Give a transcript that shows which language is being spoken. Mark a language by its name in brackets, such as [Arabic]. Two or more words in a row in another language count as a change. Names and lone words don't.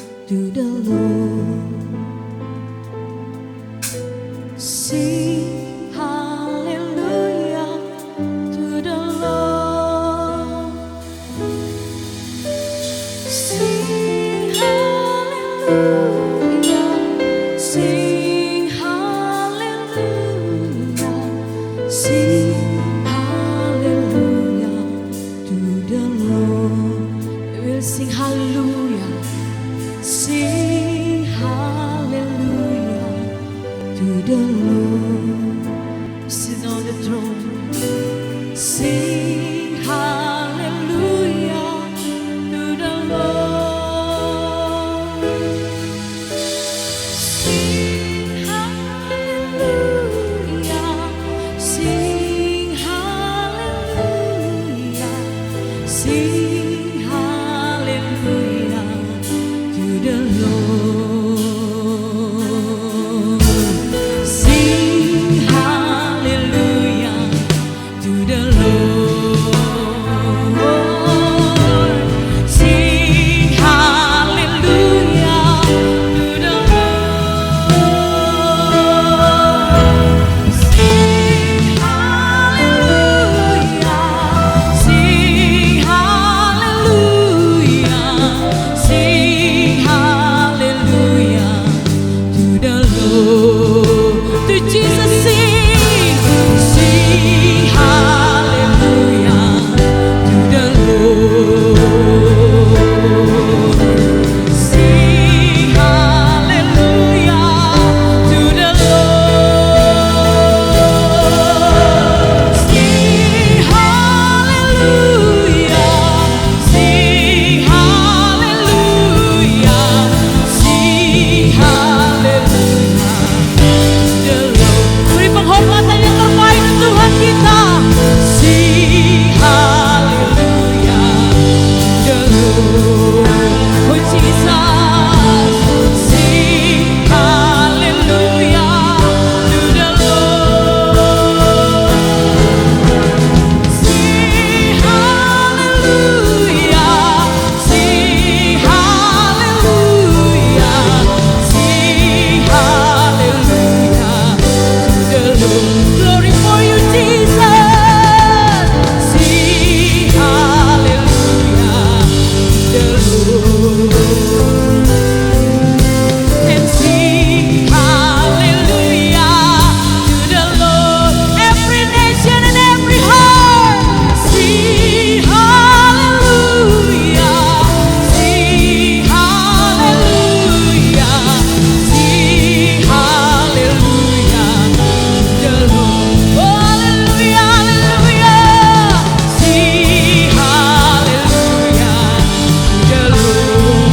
[English] to the Lord. Sing hallelujah to the Lord. Sing hallelujah, sing hallelujah, sing hallelujah to the Lord. We will sing hallelujah, sing hallelujah to the Lord. Sit on the throne, sing hallelujah to the Lord. Sing hallelujah, sing hallelujah, sing hallelujah to the Lord. Sing hallelujah to the Lord. Sing hallelujah to the Lord. Sing hallelujah, sing hallelujah, sing hallelujah to the Lord. To Jesus sing, sing hallelujah to the Lord. Sing hallelujah to the Lord. Sing hallelujah, sing hallelujah, sing hallelujah the Lord. [Indonesian] Beri penghormatan yang terbaik untuk Tuhan kita. [English] Sing hallelujah the Lord. Oh Jesus, sing hallelujah to the Lord. Sing hallelujah, sing hallelujah, sing hallelujah to the Lord. Glory for you, Jesus. Sing hallelujah to the Lord. And sing hallelujah to the Lord. Every nation and every heart, sing hallelujah, sing hallelujah, sing hallelujah to the Lord. Oh, hallelujah, hallelujah, sing hallelujah to the Lord.